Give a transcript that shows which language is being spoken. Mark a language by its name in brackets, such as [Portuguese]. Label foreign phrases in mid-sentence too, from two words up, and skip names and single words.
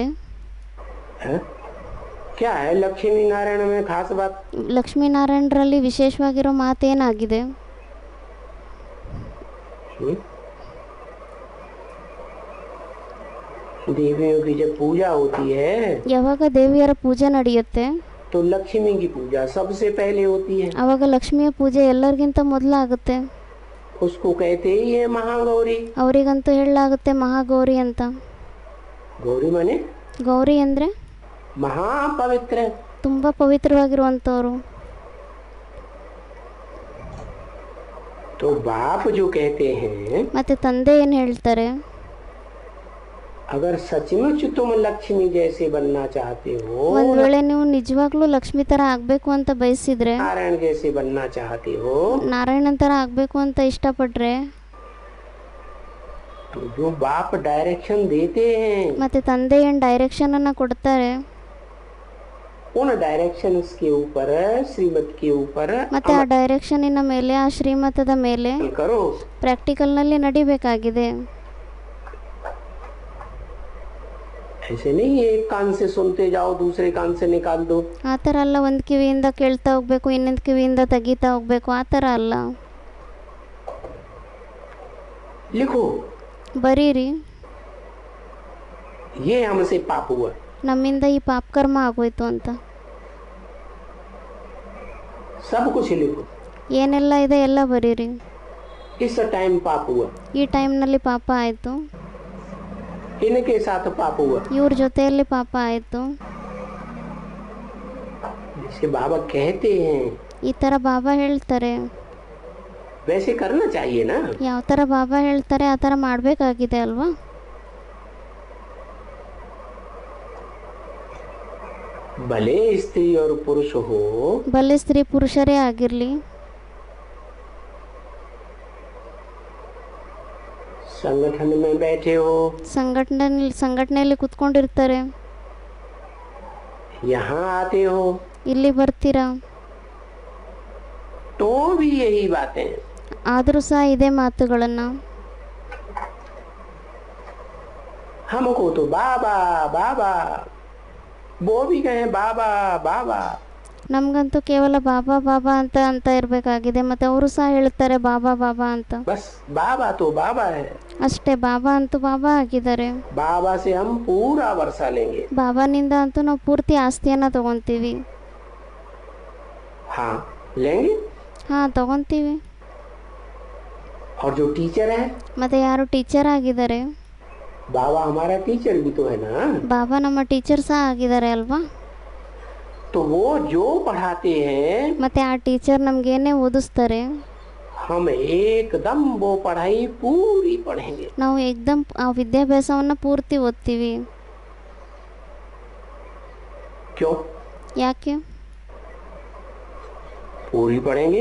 [Hindi] है? क्या है लक्ष्मी नारायण में खास बात? [Kannada] ಲಕ್ಷ್ಮೀನಾರಾಯಣರಲ್ಲಿ ವಿಶೇಷವಾಗಿರೋ ಮಾತೇನಾಗಿದೆ? [Hindi] देवियों की जब पूजा होती है [Kannada] ಯಾವಾಗ ದೇವಿಯರ ಪೂಜೆ ನಡೆಯುತ್ತೆ [Hindi] तो लक्ष्मी की पूजा सबसे पहले होती है। [Kannada] ಆವಾಗ ಲಕ್ಷ್ಮಿಯ ಪೂಜೆ ಎಲ್ಲರಿಗಿಂತ ಮೊದಲಾಗುತ್ತೆ. [Hindi] उसको कहते ही है महागौरी। [Kannada] ಅವರಿಗಂತೂ ಹೇಳಲಾಗುತ್ತೆ ಮಹಾಗೌರಿ ಅಂತ. [Hindi] गौरी माने [Kannada] ಗೌರಿ ಅಂದರೆ [Hindi] महापवित्र, [Kannada] ತುಂಬ ಪವಿತ್ರವಾಗಿರುವಂಥವ್ರು. [Hindi] तो बाप जो कहते हैं, [Kannada] ಮತ್ತೆ ತಂದೆ ಏನು ಹೇಳ್ತಾರೆ? [Hindi] अगर सचमुच तुम लक्ष्मी जैसे बनना चाहते हो, [Kannada] ಒಂದ್ ವೇಳೆ ನೀವು ನಿಜವಾಗ್ಲೂ ಲಕ್ಷ್ಮಿ ತರ ಆಗ್ಬೇಕು ಅಂತ ಬಯಸಿದ್ರೆ, [Hindi] नारायण जैसे बनना चाहते हो, [Kannada] ನಾರಾಯಣನ್ ತರ ಆಗ್ಬೇಕು ಅಂತ ಇಷ್ಟಪಟ್ರೆ, [Hindi] तो जो बाप डायरेक्शन देते हैं, [Kannada] ಮತ್ತೆ ತಂದೆ ಏನ್ ಡೈರೆಕ್ಷನ್ ಅನ್ನ ಕೊಡ್ತಾರೆ, [Hindi] उन डायरेक्शंस के ऊपर, श्रीमत के ऊपर [Kannada] ಮತ್ತು ಆ ಡೈರೆಕ್ಷನಿನ ಮೇಲೆ, ಆ ಶ್ರೀಮತದ ಮೇಲೆ [Hindi] अमल करो। [Kannada] ಪ್ರಾಕ್ಟಿಕಲ್ನಲ್ಲಿ ನಡಿಬೇಕಾಗಿದೆ. [Hindi] ऐसे नहीं एक कान से सुनते जाओ दूसरे कान से निकाल दो। [Kannada] ಆ ಥರ ಅಲ್ಲ, ಒಂದು ಕಿವಿಯಿಂದ ಕೇಳ್ತಾ ಹೋಗ್ಬೇಕು, ಇನ್ನೊಂದು ಕಿವಿಯಿಂದ ತೆಗಿತಾ ಹೋಗ್ಬೇಕು, ಆ ಥರ ಅಲ್ಲ. [Hindi] लिखो [Kannada] ಬರೀರಿ, [Hindi] ये हमसे पाप हुआ, [Kannada] ನಮ್ಮಿಂದ ಈ ಪಾಪಕರ್ಮ ಆಗೋಯ್ತು ಅಂತ. [Hindi] सब कुछ लिखो। [Kannada] ಏನೆಲ್ಲ ಇದೆ ಎಲ್ಲ ಬರೀರಿ. [Hindi] इस टाइम पाप हुआ, [Kannada] ಈ ಟೈಮ್ನಲ್ಲಿ ಪಾಪ ಆಯಿತು, [Hindi] इनके साथ पाप हुआ। [Kannada] ಇವ್ರ ಜೊತೆಯಲ್ಲಿ ಪಾಪ ಆಯಿತು. [Hindi] जैसे बाबा कहते हैं [Kannada] ಈ ಥರ ಬಾಬಾ ಹೇಳ್ತಾರೆ. [Hindi] वैसे करना चाहिए ना। [Kannada] ಯಾವ ಥರ ಬಾಬಾ ಹೇಳ್ತಾರೆ ಆ ಥರ ಮಾಡಬೇಕಾಗಿದೆ ಅಲ್ವಾ. [Hindi] भले स्त्री और पुरुष हो, [Kannada] ಭಲೆ ಸ್ತ್ರೀ ಪುರುಷರೇ ಆಗಿರಲಿ, [Hindi] संगठन में बैठे हो, [Kannada] ಸಂಘಟನೆಯಲ್ಲಿ ಕುತ್ಕೊಂಡಿರ್ತಾರೆ, [Hindi] यहाँ आते हो, [Kannada] ಇಲ್ಲಿ ಬರ್ತೀರಾ, [Hindi] तो भी यही बातें। [Kannada] ಆದರೂ ಸಹ ಇದೇ ಮಾತುಗಳನ್ನು. [Hindi] हमको तो बाबा बाबा, वो भी कहें बाबा बाबा। [Kannada] ನಮಗಂತೂ ಕೇವಲ ಬಾಬಾ ಬಾಬಾ ಅಂತ ಇರಬೇಕಾಗಿದೆ, ಮತ್ತು ಅವರು ಸಹ ಹೇಳ್ತಾರೆ ಬಾಬಾ ಬಾಬಾ ಅಂತ. [Hindi] बस बाबा तो बाबा है, [Kannada] ಅಷ್ಟೇ, ಬಾಬಾ ಅಂತೂ ಬಾಬಾ ಆಗಿದ್ದಾರೆ. [Hindi] बाबा से हम पूरा वर्षा लेंगे। [Kannada] ಬಾಬಾನಿಂದ ಅಂತೂ ನಾವು ಪೂರ್ತಿ ಆಸ್ತಿಯನ್ನು ತಗೊತೀವಿ. [Hindi] हाँ लेंगे। [Kannada] ಹಾಂ, ತಗೊತೀವಿ. [Hindi] और जो टीचर है, [Kannada] ಮತ್ತು ಯಾರು ಟೀಚರ್ ಆಗಿದ್ದಾರೆ, [Hindi] बाबा हमारा टीचर भी तो है ना। [Kannada] ಬಾಬಾ ನಮ್ಮ ಟೀಚರ್ ಸಹ ಆಗಿದ್ದಾರೆ ಅಲ್ವಾ. [Hindi] तो वो जो पढ़ाते हैं, [Kannada] ಮತ್ತು ಆ ಟೀಚರ್ ನಮಗೇನೇ ಓದಿಸ್ತಾರೆ, [Hindi] हम एकदम वो पढ़ाई पूरी पढ़ेंगे। [Kannada] ನಾವು ಏಕ್ದಮ್ ಆ ವಿದ್ಯಾಭ್ಯಾಸವನ್ನು ಪೂರ್ತಿ ಓದ್ತೀವಿ. [Hindi] क्यों? [Kannada] ಯಾಕೆ [Hindi] पूरी पढ़ेंगे